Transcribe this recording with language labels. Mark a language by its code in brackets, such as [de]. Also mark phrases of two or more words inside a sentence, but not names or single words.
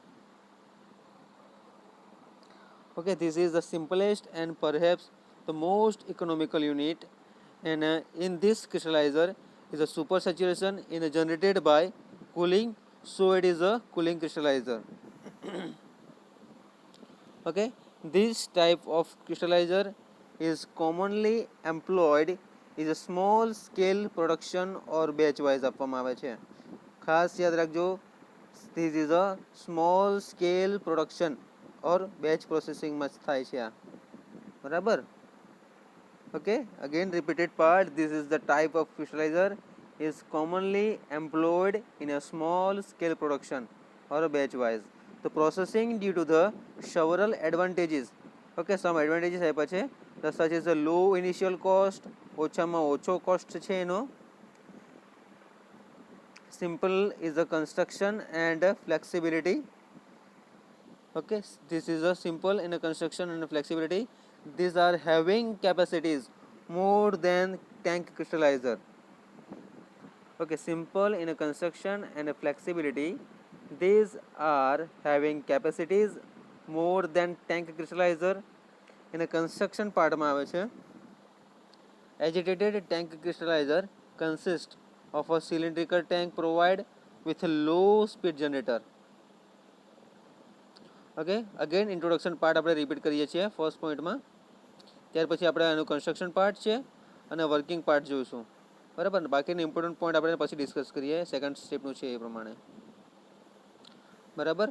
[en] Okay, this is the simplest and perhaps the most economical unit, and in this crystallizer is a supersaturation is generated by cooling, so it is a cooling crystallizer. Okay, this type of crystallizer is commonly employed is a small scale production or batch wise [gu] આપવામાં આવે છે. ખાસ યાદ રાખજો, [en] this is a small scale production or batch processing [gu] માં થાય છે આ, બરાબર. [en] Okay, again repeated part, this is the type of crystallizer is commonly employed in a small scale production or a batch wise. The processing due to the several advantages. Okay, some advantages [gu] આપ્યા છે, [en] such as a low initial cost, [gu] ઓછામાં ઓછો cost છે એનો. [en] Simple is the construction and flexibility. Okay, this is a simple in a construction and a flexibility. These are having capacities more than tank crystallizer. Okay, simple in a construction and a flexibility. These are having capacities more than tank crystallizer. In a construction part [gu] માં આવે છે, [en] agitated tank crystallizer consists of a cylindrical tank provided with a low speed generator. Okay, again introduction part [gu] આપણે રિપીટ કરીએ છીએ [en] first pointમાં, [gu] ત્યાર પછી આપણે એનું [en] construction part [gu] છે અને [en] working part [gu] જોઈશું, બરાબર. બાકીના [en] important point [gu] આપણે પછી ડિસ્કસ કરીએ, [en] second stepનું [gu] છે એ પ્રમાણે, બરાબર.